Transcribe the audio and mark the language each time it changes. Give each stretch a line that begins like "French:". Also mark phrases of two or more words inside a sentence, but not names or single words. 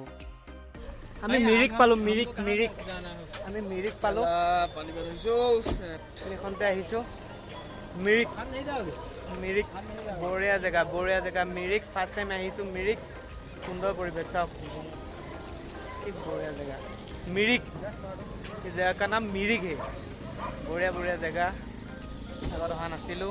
Assamese: আমি মিৰিক পালোঁ, আমি মিৰিক পালোঁ। এইখনতে আহিছোঁ মিৰিক বঢ়িয়া জেগা মিৰিক।
English: first time
Assamese: আহিছোঁ মিৰিক, সুন্দৰ পৰিৱেশ চাওক, কি বঢ়িয়া জেগা মিৰিক।
Hindi: इस जगह का नाम मिरिक है। बढ़िया जगह,
Assamese: আগত অহা নাছিলোঁ।